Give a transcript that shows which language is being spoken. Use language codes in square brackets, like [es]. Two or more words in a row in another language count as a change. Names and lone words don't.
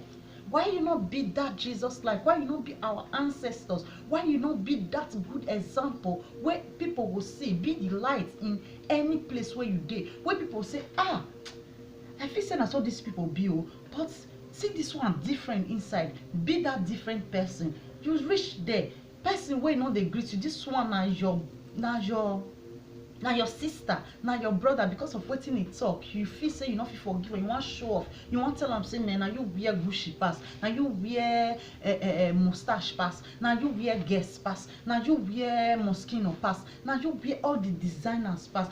[pcm] Why you not be that Jesus like? Why you not be our ancestors? Why you not be that good example where people will see, be the light in any place where you dey, where people say, I feel saying I saw these people be, but see this one different inside. Be that different person. You reach there, person wey no dey greet you. This one na your sister, na your brother. Because of wetin he talk, you feel say you no fit forgive, you want show off, you want tell am say man, na you wear Gucci pass, na you wear mustache pass, na you wear Guess pass, na you wear Moschino pass, na you wear all the designers pass.